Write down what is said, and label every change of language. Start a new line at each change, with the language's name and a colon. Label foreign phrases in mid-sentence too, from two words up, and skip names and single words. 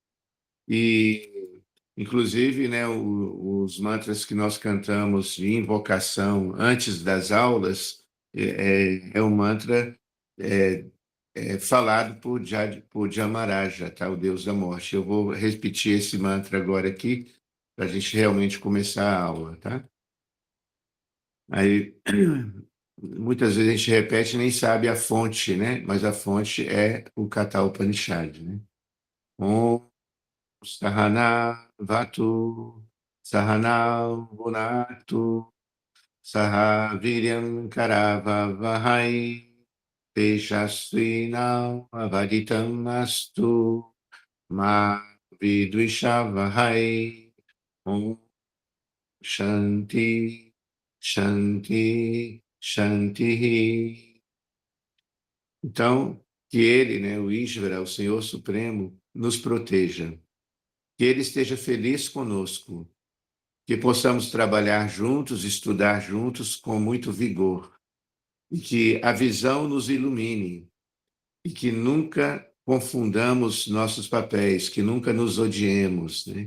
Portuguese: E, inclusive, né, os mantras que nós cantamos de invocação antes das aulas é um mantra falado por Jamaraja, tá? O Deus da Morte. Eu vou repetir esse mantra agora aqui para a gente realmente começar a aula, tá? Aí, muitas vezes a gente repete e nem sabe a fonte, né? Mas a fonte é o Katha Upanishad, né?
Sanskrit: Om Sahana Vatu Sahana Bhunaktu Saha Viryam Karavavahai Tejasvinam Avaditam Astu Ma Vidvishavahai. Om Shanti Shanti Shanti.
Portuguese: Então, que ele, né, o Ishvara, o Senhor Supremo, nos proteja, que ele esteja feliz conosco, que possamos trabalhar juntos, estudar juntos com muito vigor, e que a visão nos ilumine, e que nunca confundamos nossos papéis, que nunca nos odiemos, né?